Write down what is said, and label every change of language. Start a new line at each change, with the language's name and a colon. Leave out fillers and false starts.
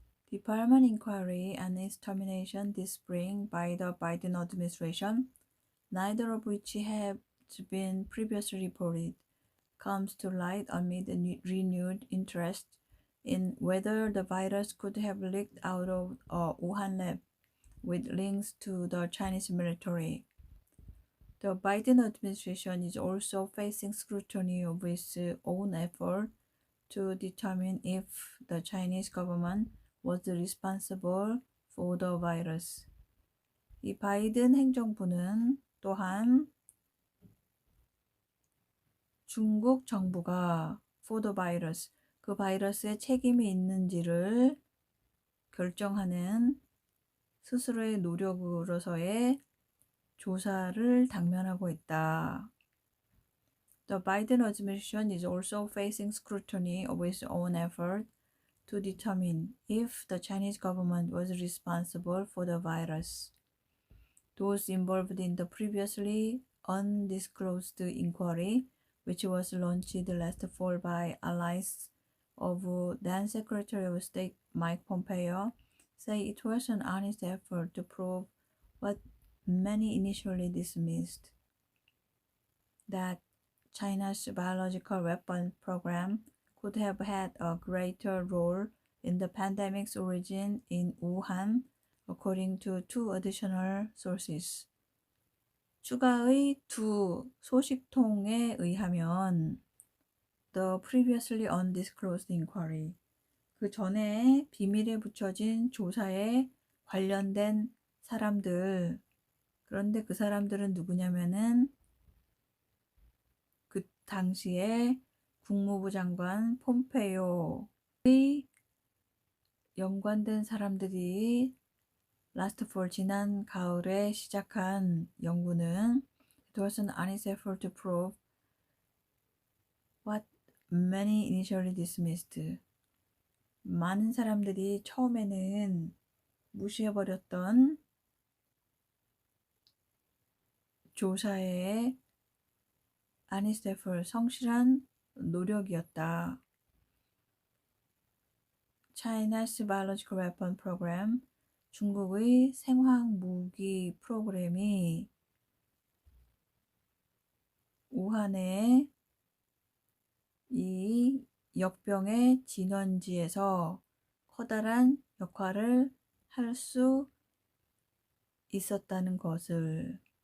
English: Department inquiry and its termination this spring by the Biden administration, neither of which have been previously reported, comes to light amid renewed interest in whether the virus could have leaked out of a Wuhan lab with links to the Chinese military. The Biden administration is also facing scrutiny of its own effort to determine if the Chinese government was responsible for the virus.
Korean: 이 바이든 행정부는 또한 중국 정부가
English: for the virus,
Korean: 그 바이러스에 책임이 있는지를 결정하는 스스로의 노력으로서의 조사를 당면하고 있다.
English: The Biden administration is also facing scrutiny of its own effort to determine if the Chinese government was responsible for the virus. Those involved in the previously undisclosed inquiry, which was launched last fall by allies of then Secretary of State Mike Pompeo, say it was an honest effort to prove what many initially dismissed, that China's biological weapon program could have had a greater role in the pandemic's origin in Wuhan, according to two additional sources.
Korean: 추가의 두 소식통에 의하면
English: the previously undisclosed inquiry,
Korean: 그 전에 비밀에 붙여진 조사에 관련된 사람들, 그런데 그 사람들은 누구냐면은 그 당시에 국무부 장관 폼페이오의 연관된 사람들이
English: last fall
Korean: 지난 가을에 시작한 연구는
English: it was an honest effort to prove what many initially dismissed.
Korean: 많은 사람들이 처음에는 무시해버렸던 조사의
English: honest effort,
Korean: 성실한 노력이었다.
English: China's biological weapon program,
Korean: 중국의 생화학 무기 프로그램이 우한의 이 역병의 진원지에서 커다란 역할을 할 수 있었다는 것을